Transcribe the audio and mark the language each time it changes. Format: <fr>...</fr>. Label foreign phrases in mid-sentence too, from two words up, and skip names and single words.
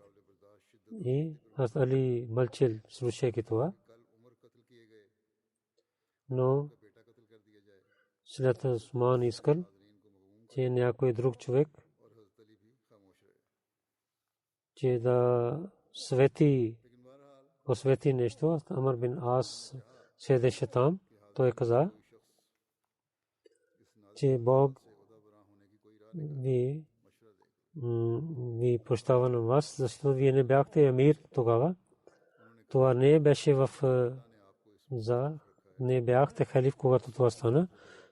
<bg>И Хазрат Али мълчал, слушайки това. Но след Усман искал, че някой друг човек, че да посвети нещо. Амр бин Ас седеше там. Той каза, че Бог ви прощава на вас, защото вие не бяхте амир тогава. Това не беше не бяхте халиф, когато това стана.</bg>